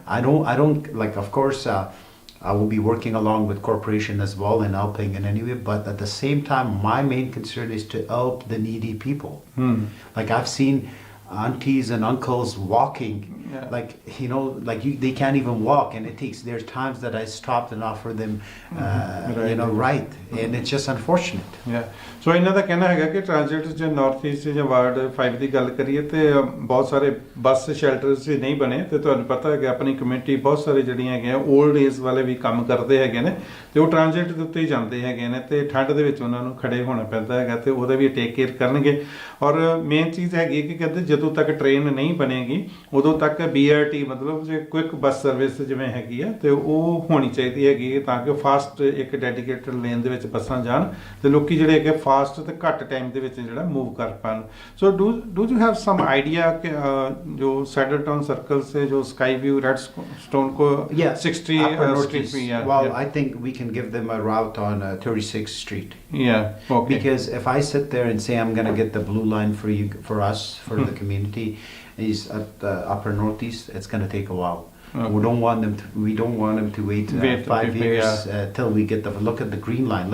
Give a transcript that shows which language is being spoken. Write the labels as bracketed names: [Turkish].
[English] I don't like, of course, I will be working along with corporation as well and helping in any way, but at the same time, my main concern is to help the needy people. Like I've seen aunties and uncles walking, like, you know, like they can't even walk, and there's times that I stopped and offer them, you know, right, and it's just unfortunate. [Punjabi] ਸੋ ਇਹਨਾਂ ਦਾ ਕਹਿਣਾ ਹੈਗਾ ਕਿ transit 'ਚ north East ਜਾਂ ward 5 ਦੀ ਗੱਲ ਕਰੀਏ ਤੇ ਬਹੁਤ ਸਾਰੇ ਬੱਸ ਸ਼ੈਲਟਰਸ ਨਹੀਂ ਬਣੇ, ਤੇ ਤੁਹਾਨੂੰ ਪਤਾ ਹੈਗਾ ਆਪਣੀ ਕਮਿਊਨਿਟੀ ਬਹੁਤ ਸਾਰੇ ਜਿਹੜੀਆਂ ਹੈਗੀਆਂ 올ਡ ਏਜ ਵਾਲੇ ਵੀ ਕੰਮ ਕਰਦੇ ਹੈਗੇ ਨੇ, ਤੇ ਉਹ ਟ੍ਰਾਂਜ਼ਿਟ ਦੇ ਉੱਤੇ ਹੀ ਜਾਂਦੇ ਹੈਗੇ ਨੇ, ਤੇ ਠੰਡ ਦੇ ਵਿੱਚ ਉਹਨਾਂ ਨੂੰ ਖੜੇ ਹੋਣਾ ਪੈਂਦਾ ਹੈਗਾ, ਤੇ ਉਹਦਾ ਵੀ ਟੇਕ ਕੇਅਰ ਕਰਨਗੇ। ਔਰ ਮੇਨ ਚੀਜ਼ ਹੈਗੀ ਕਿ ਕਹਿੰਦੇ ਜਦੋਂ ਤੱਕ ਟ੍ਰੇਨ ਨਹੀਂ ਬਣੇਗੀ ਉਦੋਂ ਤੱਕ BRT ਮਤਲਬ ਜੇ ਕੁਇਕ ਬੱਸ ਸਰਵਿਸ ਜਿਵੇਂ ਹੈਗੀ ਆ, ਤੇ ਉਹ ਹੋਣੀ ਚਾਹੀਦੀ ਹੈਗੀ ਤਾਂ ਕਿ ਫਾਸਟ ਇੱਕ ਡੈਡੀਕੇਟਡ ਲੇਨ ਦੇ ਵਿੱਚ ਵਿੱਚ ਬੱਸਾਂ ਜਾਣ ਤੇ ਲੋਕੀ ਜਿਹੜੇ ਹੈਗੇ ਫਾਸਟ ਤੇ ਘੱਟ ਟਾਈਮ ਦੇ ਵਿੱਚ ਜਿਹੜਾ ਮੂਵ ਕਰ ਪਾਣ [English] so do you have some idea [Punjabi] ਕਿ [Hindi] जो सैडल टाउन सर्कल से जो स्काई व्यू रेड स्टोन को 60 street पे [English] well I think we can give them a route on 36th Street because if I sit there and say I'm going to get the blue line for us for the community is at the upper northeast it's going to take a while. We don't want them to wait 5 years till we get the look at the green line.